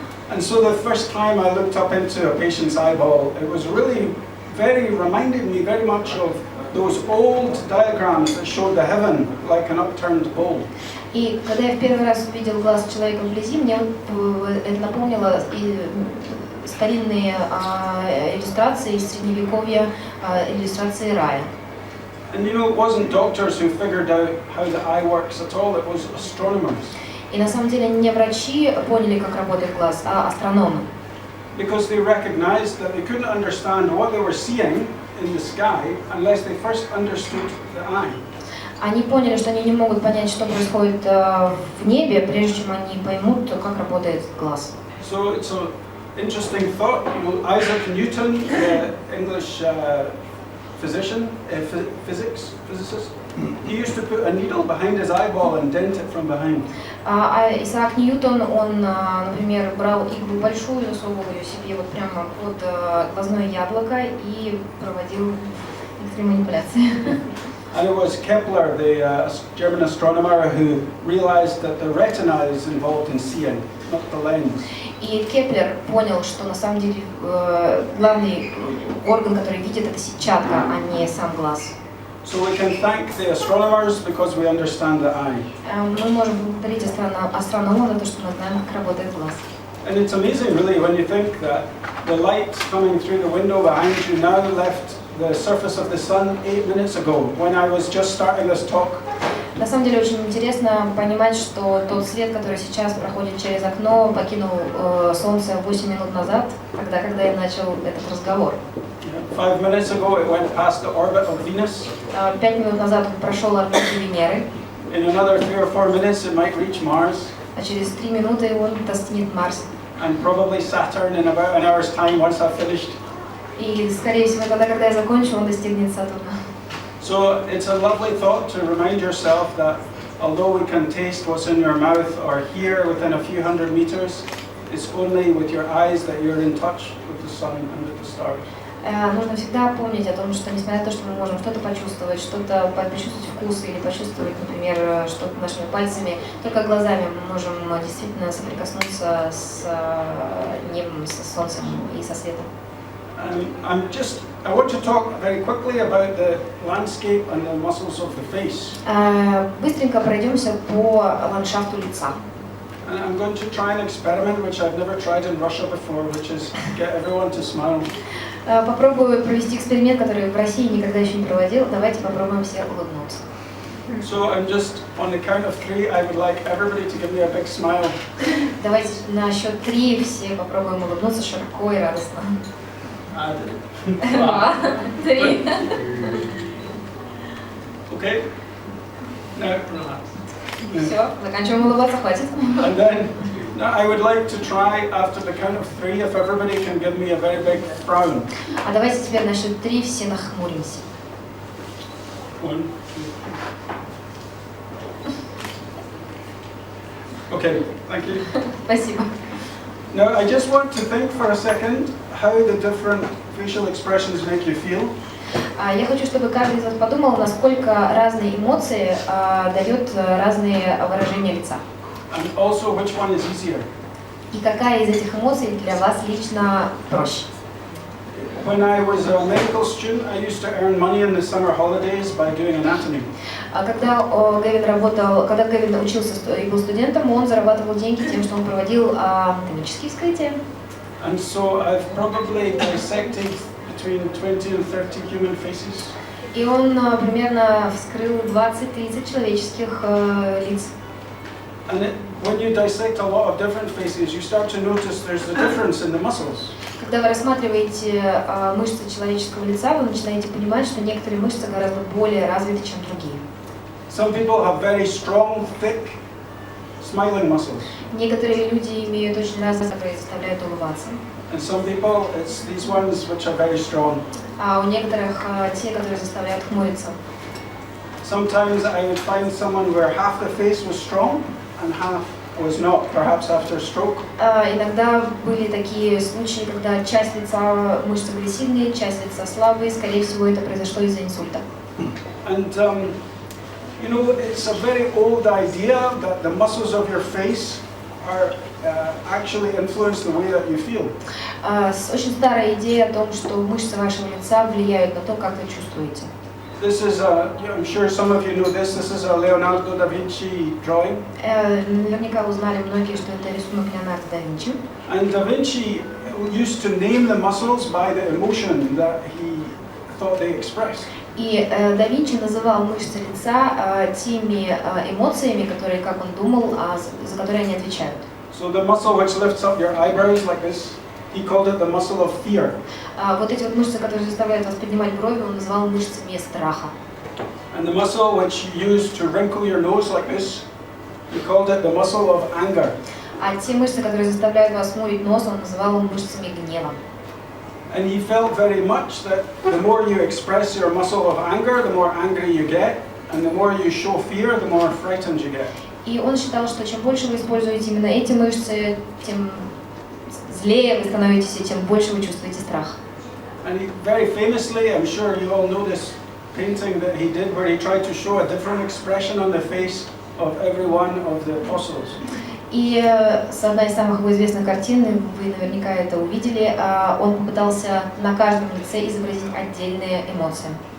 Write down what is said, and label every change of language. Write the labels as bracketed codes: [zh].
[en] And so the first time I looked up into a patient's eyeball, it was really reminded me very much of those old diagrams that showed the heaven like an upturned bowl. [ru] И когда я в первый раз увидел глаз человека вблизи, мне это напомнило старинные иллюстрации из средневековья, иллюстрации рая. [en] And you know, it wasn't doctors who figured out how the eye works at all, it was astronomers. [ru] И на самом деле не врачи поняли, как работает глаз, а астрономы. [en] Because they recognized that they couldn't understand what they were seeing in the sky unless they first understood the eye. [ru] Они поняли, что они не могут понять, что происходит в небе, прежде чем они поймут, как работает глаз. [en] So it's an interesting thought. You know, Isaac Newton, the English physicist, He used to put a needle behind his eyeball and dent it from behind. [ru] Исаак Ньютон, он, например, брал иглу большую, засовывал ее себе вот прямо под глазное яблоко и проводил некоторые манипуляции. [en] And it was Kepler, the German astronomer, who realized that the retina is involved in seeing, not the lens. [ru] И Кеплер понял, что на самом деле главный орган, который видит, это сетчатка, а не сам глаз. [en] So we can thank the astronomers because we understand the eye. [ru] Мы можем благодарить астрономов за то, что мы знаем, как работает глаз. [en] And it's amazing, really, when you think that the light coming through the window behind you now left the surface of the sun 8 minutes ago, when I was just starting this talk. [ru] На самом деле очень интересно понимать, что тот свет, который сейчас проходит через окно, покинул Солнце 8 минут назад, когда я начал этот разговор. [en] 5 minutes ago it went past the orbit of Venus. [ru] 5 минут назад он прошел орбиту Венеры. [en] In another 3 or 4 minutes it might reach Mars. [ru] А через 3 минуты он достигнет Марса. [en] And probably Saturn in about an hour's time once I've finished. [ru] И, скорее всего, когда я закончу, он достигнет Сатурна. [en] So it's a lovely thought to remind yourself that although we can taste what's in your mouth or hear within a few hundred meters, it's only with your eyes that you're in touch with the sun and with the stars. [ru] Нужно всегда помнить о том, что несмотря на то, что мы можем что-то почувствовать, почувствовать вкус или почувствовать, например, что-то нашими пальцами, только глазами мы можем действительно соприкоснуться с небом, с солнцем и со светом. [en] I want to talk very quickly about the landscape and the muscles of the face. [ru] Быстренько пройдемся по ландшафту лица. [en] And I'm going to try an experiment which I've never tried in Russia before, which is get everyone to smile. [ru] Попробую провести эксперимент, который в России никогда еще не проводил. Давайте попробуем все улыбнуться. [en] So I'm just on the count of 3. I would like everybody to give me a big smile. [ru] Давайте на счет 3 все попробуем улыбнуться широко и радостно. [en] 2, 3. Okay. Now relax. [ru] Все, заканчиваем улыбаться, хватит. [en] And then I would like to try after the count of 3 if everybody can give me a very big frown. [ru] А давайте теперь на счет 3 все нахмуримся. [en] 1, 2. Okay, thank you. [ru] Спасибо. [en] Now I just want to think for a second how the different facial expressions make you feel. [ru] Я хочу, чтобы каждый из вас подумал, насколько разные эмоции дают разные выражения лица. [en] And also which one is easier. [ru] И какая из этих эмоций для вас лично проще? [en] When I was a medical student, I used to earn money in the summer holidays by doing anatomy. [ru] Когда Гэвин учился и был студентом, он зарабатывал деньги тем, что он проводил анатомические вскрытия. [en] And so I've probably dissected between 20 and 30 human faces. [ru] И он примерно вскрыл 20-30 человеческих лиц. [en] And when you dissect a lot of different faces, you start to notice there's a difference in the muscles. [ru] Когда вы рассматриваете мышцы человеческого лица, вы начинаете понимать, что некоторые мышцы гораздо более развиты, чем другие. [en] Some people have very strong, thick, smiling muscles. [ru] Некоторые люди имеют очень разные, которые заставляют улыбаться. [en] And some people, it's these ones which are very strong. [ru] А у некоторых те, которые заставляют хмуриться. [en] Sometimes I would find someone where half the face was strong and half was not, perhaps after a stroke. [ru] Иногда были такие случаи, когда часть лица мышцы были сильные, часть лица слабые. Скорее всего, это произошло из-за инсульта. [en] And you know, it's a very old idea that the muscles of your face are actually influence the way that you feel. [ru] Очень старая идея о том, что мышцы вашего лица влияют на то, как вы чувствуете. [en] This is I'm sure some of you know this. This is a Leonardo da Vinci drawing. [ru] Наверняка узнали многие, что это рисунок Леонардо да Винчи. [en] And da Vinci used to name the muscles by the emotion that he thought they expressed. [ru] И да Винчи называл мышцы лица теми эмоциями, которые, как он думал, за которые они отвечают. [en] So the muscle which lifts up your eyebrows like this, he called it the muscle of fear. [ru] Вот эти вот мышцы, которые заставляют вас поднимать брови, он называл мышцами страха. [en] And the muscle which you use to wrinkle your nose like this, he called it the muscle of anger. [ru] А те мышцы, которые заставляют вас хмурить нос, он называл мышцами гнева. [en] And he felt very much that the more you express your muscle of anger, the more angry you get. And the more you show fear, the more frightened you get. [ru] И он считал, что чем больше вы используете именно эти мышцы, тем злее вы становитесь, и тем больше вы чувствуете страх. [en] And he, very famously, I'm sure you all know this painting that he did, where he tried to show a different expression on the face of every one of the apostles. [ru] И одна из самых его известных картин, вы наверняка это увидели, он попытался на каждом лице изобразить отдельные эмоции.